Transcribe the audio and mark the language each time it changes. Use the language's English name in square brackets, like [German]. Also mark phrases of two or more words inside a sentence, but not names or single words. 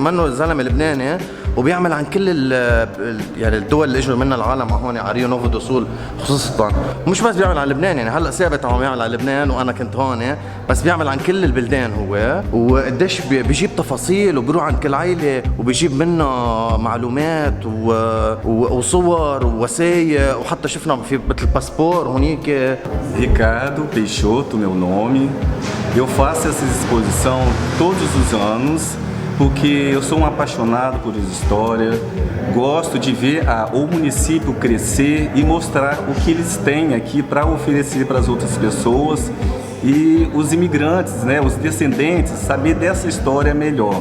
[Arabic] منه زلمه لبناني وبيعمل عن كل يعني الدول اللي اجوا منها العالم هون على ريو نوفو دو سول خصوصا، مش بس بيعمل على لبنان، يعني هلا ثابت عم يعمل على لبنان وانا كنت هون، بس بيعمل عن كل البلدان هو، وقديش بيجيب تفاصيل وبيروح عند كل عائله وبيجيب منها معلومات وصور ووثائق، وحتى شفنا في مثل باسبور هونيك. [Portuguese] Ricardo Peixoto, meu nome. Eu faço essa exposição todos os anos porque eu sou um apaixonado por história, gosto de ver o município crescer e mostrar o que eles têm aqui para oferecer para as outras pessoas e os imigrantes, né, os descendentes, saber dessa história melhor.